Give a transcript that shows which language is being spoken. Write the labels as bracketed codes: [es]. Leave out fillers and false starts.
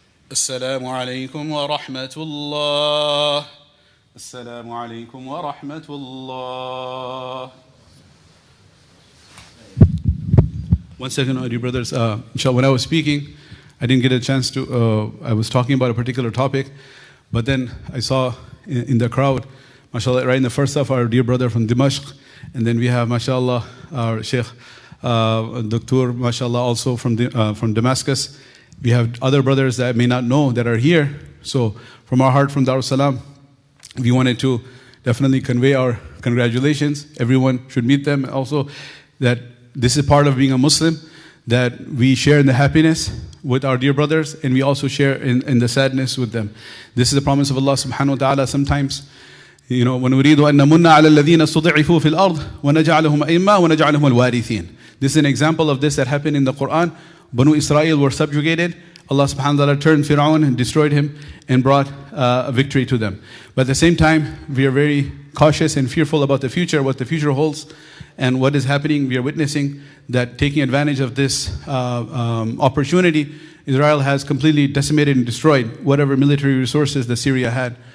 [ar] السلام عليكم ورحمة الله. السلام عليكم ورحمة الله. [en] One second, dear brothers. Inshallah, when I was speaking, I didn't get a chance to, I was talking about a particular topic, but then I saw in the crowd, mashallah, right in the first half, our dear brother from Dimashq, and then we have, mashallah, our Sheikh, Doctor, mashallah, also from Damascus. We have other brothers that I may not know that are here. So from our heart, from Darus Salam, we wanted to definitely convey our congratulations. Everyone should meet them. Also, that this is part of being a Muslim, that we share in the happiness with our dear brothers, and we also share in the sadness with them. This is the promise of Allah subhanahu wa ta'ala. Sometimes, you know, [ar] وَنُرِيدُ أَن نَمُنَّ عَلَى الَّذِينَ اسْتُضْعِفُوا فِي الْأَرْضِ وَنَجْعَلَهُمْ أَئِمَّةً وَنَجْعَلَهُمُ الْوَارِثِينَ. [en] This is an example of this that happened in the Quran. Banu Israel were subjugated. Allah subhanahu wa ta'ala turned Fir'aun and destroyed him and brought a victory to them. But at the same time, we are very cautious and fearful about the future, what the future holds and what is happening. We are witnessing that taking advantage of this opportunity, Israel has completely decimated and destroyed whatever military resources that Syria had.